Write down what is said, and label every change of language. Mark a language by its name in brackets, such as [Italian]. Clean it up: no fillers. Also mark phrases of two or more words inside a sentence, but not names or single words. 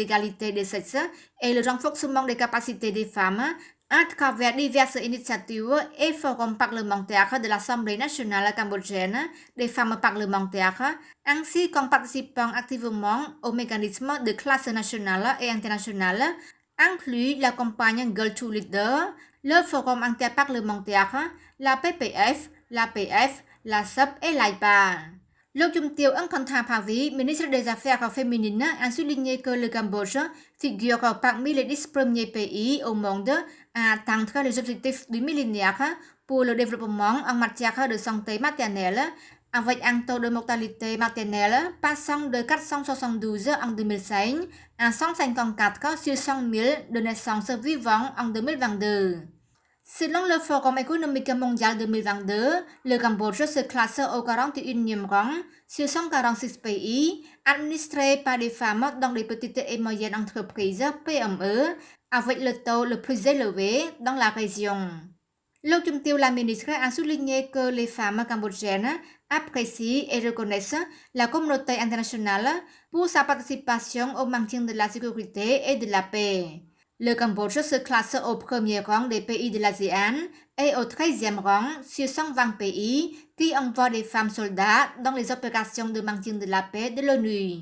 [French] l'égalité des sexes et le renforcement des capacités des femmes à travers diverses initiatives et forums parlementaires de l'Assemblée nationale cambodgienne, des femmes parlementaires, ainsi qu'en participant activement aux mécanismes de classe nationale et internationale, inclut la campagne Girl to Leader, le forum interparlementaire, la PPF, l'APF, la SUP et l'AIPA. លោកជំទាវ Angkanthapavi, ministre des Affaires féminines, a souligné que le Cambodge figure parmi les 10 premiers pays au monde à atteindre les objectifs du millénaire pour le développement en matière de santé maternelle, avec un taux de mortalité maternelle passant de 472 en 2005 à 154 sur 100 000 de naissances vivantes en 2022. Selon le Forum économique mondial 2022, le Cambodge se classe au 41e rang sur 146 pays administrés par des femmes dans les petites et moyennes entreprises PME, avec le taux le plus élevé dans la région. លោកជំទាវ la ministre a souligné que les femmes cambodgiennes apprécient et reconnaissent la communauté internationale pour sa participation au maintien de la sécurité et de la paix. Le Cambodge se classe au premier rang des pays de l'ASEAN et au 13e rang sur 120 pays qui envoient des femmes soldats dans les opérations de maintien de la paix de l'ONU.